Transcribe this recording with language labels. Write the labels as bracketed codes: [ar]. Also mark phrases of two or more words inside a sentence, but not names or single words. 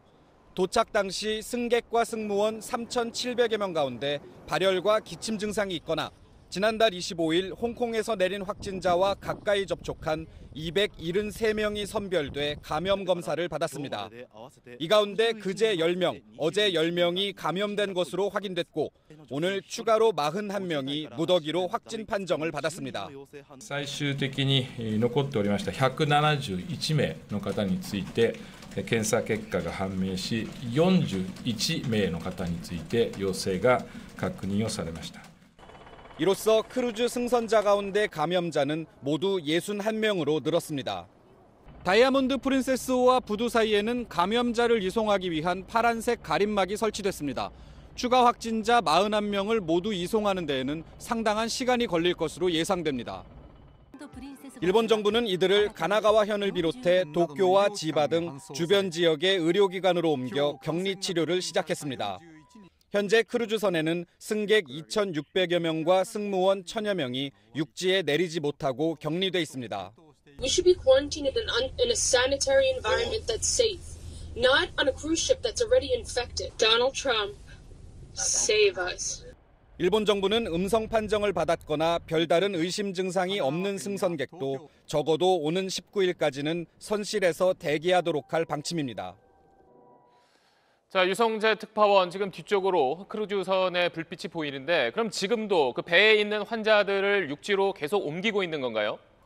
[ko] 도착 당시 승객과 승무원 3,700여 명 가운데 발열과 기침 증상이 있거나 지난달 25일 홍콩에서 내린 확진자와 가까이 접촉한 273명이 선별돼 감염 검사를 받았습니다. 이 가운데 그제 10명, 어제 10명이 감염된 것으로 확인됐고 오늘 추가로 41명이 무더기로 확진 판정을 받았습니다. [ja] 最終的に残っておりました171名の方について検査結果が判明し41名の方について陽性が確認をされました。 [ko] 이로써 크루즈 승선자 가운데 감염자는 모두 61명으로 늘었습니다. 다이아몬드 프린세스호와 부두 사이에는 감염자를 이송하기 위한 파란색 가림막이 설치됐습니다. 추가 확진자 41명을 모두 이송하는 데에는 상당한 시간이 걸릴 것으로 예상됩니다. 일본 정부는 이들을 가나가와현을 비롯해 도쿄와 지바 등 주변 지역의 의료기관으로 옮겨 격리 치료를 시작했습니다. 현재 크루즈선에는 승객 2,600여 명과 승무원 1,000여 명이 육지에 내리지 못하고 격리돼 있습니다. [en] We should be quarantined in a sanitary environment that's safe, not on a cruise ship that's already infected. Donald Trump, save us. [ko] 일본 정부는 음성 판정을 받았거나 별다른 의심 증상이 없는 승선객도 적어도 오는 19일까지는 선실에서 대기하도록 할 방침입니다. 자, 유성재 특파원 지금 뒤쪽으로 크루즈선의 불빛이 보이는데 그럼 지금도 그 배에 있는 환자들을 육지로 계속 옮기고 있는 건가요?